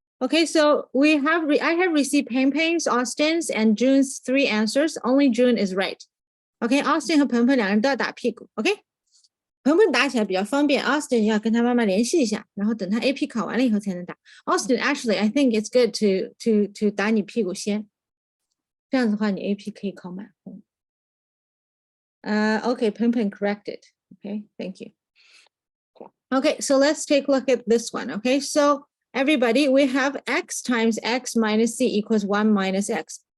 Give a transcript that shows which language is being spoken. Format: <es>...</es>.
<en>Okay, so I have received Peng's, Austin's, and June's 3 answers. Only June is right.</en> <zh>Okay, Austin 和鹏鹏两人都要打屁股。OK， 鹏鹏打起来比较方便 ，Austin 要跟他妈妈联系一下，然后等他 AP 考完了以后才能打。</zh> <en>Austin actually I think it's good to</en> <zh>打你屁股先，这样子的话你 AP 可以考满分。</zh> <en>Okay, 鹏鹏 corrected. Okay, thank you. Okay, so let's take a look at this one. Okay, so everybody, we have x times x minus c equals 1 minus x.</en>